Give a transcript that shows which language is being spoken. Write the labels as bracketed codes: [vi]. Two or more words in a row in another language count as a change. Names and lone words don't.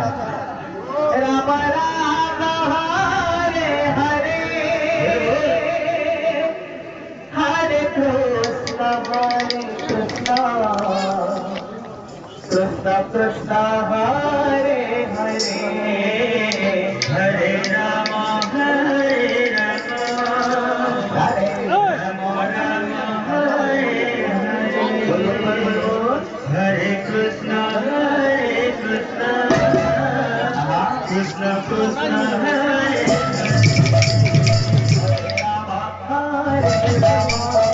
[sa] Rama Rama, Hare Hare, [hi] बोल बोल [sa] Hare Krishna, Krishna Krishna, Hare Hare. हरे राम हरे Hare राम राम हरे [hi] Bol, bol, bol, [sa] हरे [hi] bol, bol. [sa] हरे कृष्णा कृष्ण कृष्ण हरे Hare Rama,